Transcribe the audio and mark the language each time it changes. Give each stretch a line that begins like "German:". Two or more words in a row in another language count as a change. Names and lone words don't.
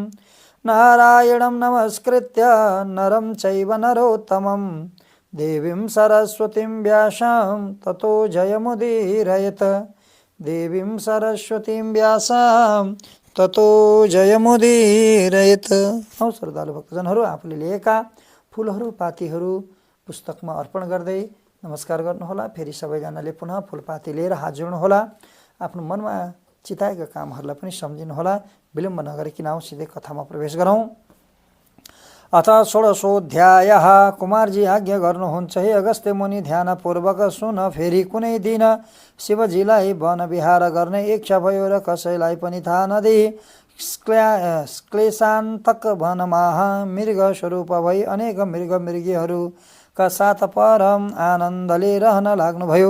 Sanskrit: नारायणं नमस्कृत्य नरं चैव नरोत्तमं देवीं सरस्वतीं व्यासं ततो जयमुदीरयेत्। देवीं सरस्वतीं व्यासं ततो जयमुदीरयेत्।
Nepali: हौ श्रद्धालु भक्तजनहरू, आफूले लिएका फुलहरू पातीहरू पुस्तकमा अर्पण गर्दै नमस्कार गर्नुहोला। फेरि सबैजनाले पुनः फुलपाती लिएर हात जोड्नुहोला। आफ्नो मनमा चिताएका कामहरूलाई पनि सम्झिनुहोला। विलम्ब नगरिकन आउँ सिधै कथामा प्रवेश गरौँ।
Sanskrit: अथ षोडशोऽध्यायः।
Nepali: कुमारजी आज्ञा गर्नुहुन्छ, हे अगस्त्य मुनि, ध्यानपूर्वक सुन। फेरि कुनै दिन शिवजीलाई वन विहार गर्ने इच्छा भयो र कसैलाई पनि थाहा नदिई क्लेशान्तक वनमा मृग स्वरूप भई अनेक मृगमृगीहरूका साथ परम आनन्दले रहन लाग्नुभयो।